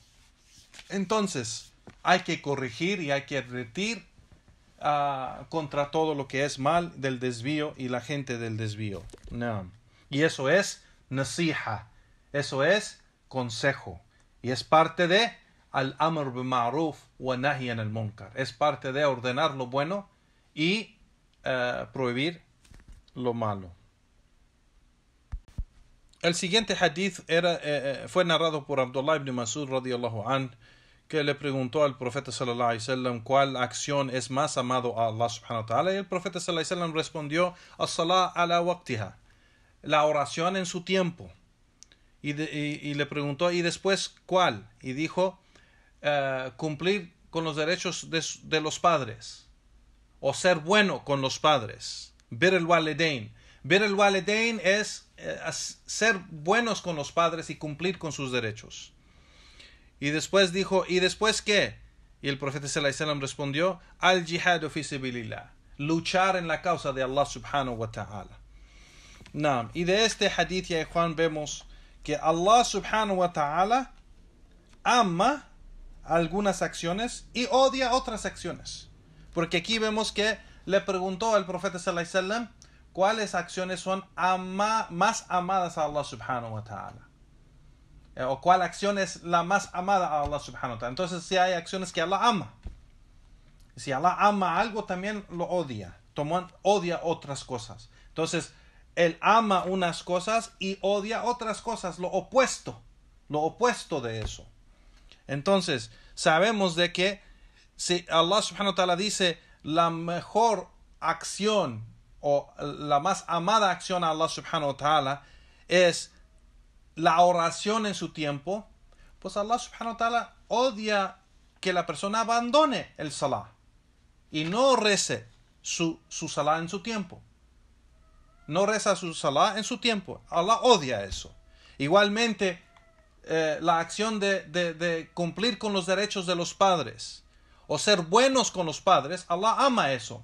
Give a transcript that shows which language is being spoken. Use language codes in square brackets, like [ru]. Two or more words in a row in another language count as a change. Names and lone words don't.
[es] Entonces, hay que corregir y hay que advertir contra todo lo que es mal del desvío y la gente del desvío. No. Y eso es nasiha. Eso es consejo. Y es parte de [ar] الأمر بالمعروف والنهي عن المنكر. [es] Es parte de ordenar lo bueno y prohibir lo malo. El siguiente hadith fue narrado por Abdullah ibn Mas'ud [ar] رضي الله عنه, [es] que le preguntó al profeta [ar] صلى الله عليه وسلم [es] cuál acción es más amado a Allah [ar] سبحانه وتعالى, [es] y el profeta [ar] صلى الله عليه وسلم [es] respondió, [ar] الصلاة على وقتها, [es] la oración en su tiempo. Y le preguntó, ¿y después cuál? Y dijo, cumplir con los derechos de los padres, o ser bueno con los padres. [ar] بر الوالدين. بر الوالدين [es] es ser buenos con los padres y cumplir con sus derechos. Y después dijo, ¿y después qué? Y el profeta [ar] صلى الله عليه وسلم [es] respondió, [ar] الجهاد في سبيل الله, [es] luchar en la causa de Allah [ar] سبحانه وتعالى. [es] Naam. Y de este hadith, ya Juan, vemos que Allah [ar] سبحانه وتعالى [es] ama algunas acciones y odia otras acciones. Porque aquí vemos que le preguntó al profeta [ar] صلى الله عليه وسلم [es] cuáles acciones son más amadas a Allah [ar] سبحانه وتعالى. [es] O cuál acción es la más amada a Allah [ar] سبحانه وتعالى. [es] Entonces, si hay acciones que Allah ama. Si Allah ama algo, también lo odia. Odia otras cosas. Entonces, Él ama unas cosas y odia otras cosas, lo opuesto de eso. Entonces, sabemos de que si Allah [ar] سبحانه وتعالى [es] dice la mejor acción o la más amada acción a Allah [ar] سبحانه وتعالى [es] es la oración en su tiempo, pues Allah [ar] سبحانه وتعالى [es] odia que la persona abandone el salah y no rece su salah en su tiempo. No reza su salah en su tiempo. Allah odia eso. Igualmente, la acción de cumplir con los derechos de los padres o ser buenos con los padres, Allah ama eso.